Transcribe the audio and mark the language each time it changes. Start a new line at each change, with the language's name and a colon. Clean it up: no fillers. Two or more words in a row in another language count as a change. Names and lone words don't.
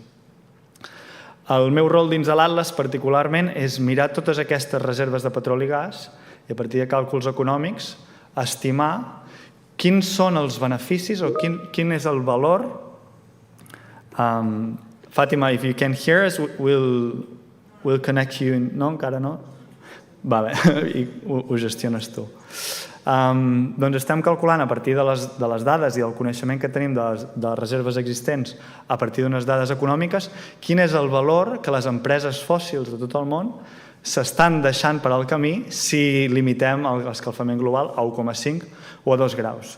Catalan: El meu rol dins de l'Atles, particularment, és mirar totes aquestes reserves de petroli i gas i a partir de càlculs econòmics estimar quins són els beneficis o quin és el valor.
English: Fàtima, if you can hear us, we'll connect you.
Catalan: No, encara no? Vale, i ho gestiones tu. Doncs estem calculant a partir de les dades i del coneixement que tenim de les reserves existents a partir d'unes dades econòmiques quin és el valor que les empreses fòssils de tot el món s'estan deixant per al camí si limitem l'escalfament global a 1,5 o a 2 graus.